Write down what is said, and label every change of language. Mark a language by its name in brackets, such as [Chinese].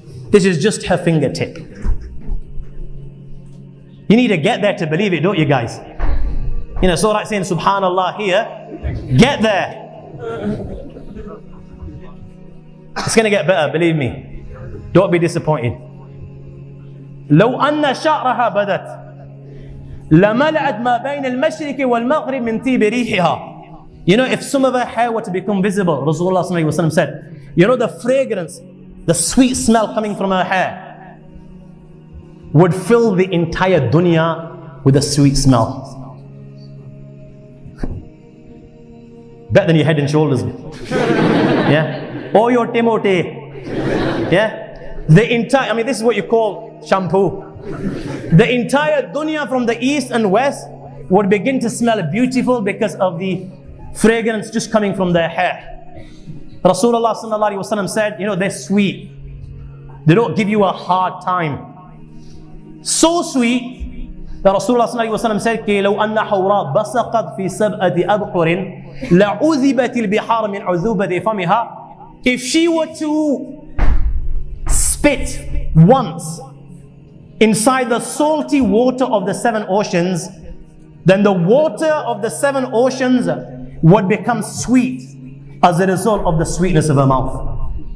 [English] This is just her fingertip. You need to get there to believe it, don't you guys? So like saying Subhanallah here, get there. It's going to get better, believe me. Don't be disappointed. [Arabic] لو أن شعرها بدت لملأت ما بين المشرق والمغرب من طيب ريحها. [English] If some of her hair were to become visible, Rasulullah ﷺ said, the fragrance, the sweet smell coming from her hair would fill the entire dunya with a sweet smell. Better than your head and shoulders. Yeah? Or your Timothy. Yeah? This is what you call shampoo. The entire dunya from the east and west would begin to smell beautiful because of the fragrance just coming from their hair. Rasulullah ﷺ said, they're sweet. They don't give you a hard time. So sweet that Rasulullah ﷺ said, [Arabic] لو أن حوراء بصقت في سبعة أبحر لعذبت البحار من عذوبة فمها. [English] If she were to spit once inside the salty water of the 7 oceans, then the water of the 7 oceans would become sweet as a result of the sweetness of her mouth.